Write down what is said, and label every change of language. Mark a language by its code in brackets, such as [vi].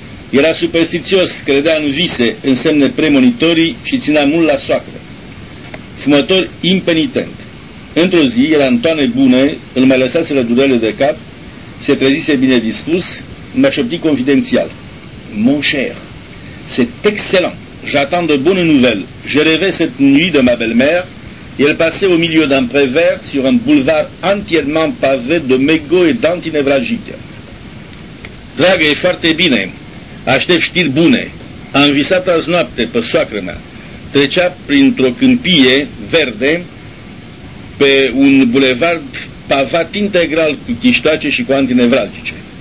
[ro] Era superstițios, credea în vise, în semne premonitorii și ținea mult la soacră. Fumător impenitent. Într-o zi, era în toane bune, îl mai lăsaseră durele de cap, se trezise bine dispus, m-a șoptit confidențial. [fr] Mon cher, c'est excellent, j'attends de bonnes nouvelles, je rêvais cette nuit de ma belle-mère, et elle passait au milieu d'un pré vert sur un boulevard entièrement pavé de mégots et d'antinevragiques. [ro] Dragă, e foarte bine, aștept știri bune, am visat azi noapte pe soacră mea, trecea printr-o câmpie verde, pe un bulevard pavat integral cu chiștoace și cu antinevralgice.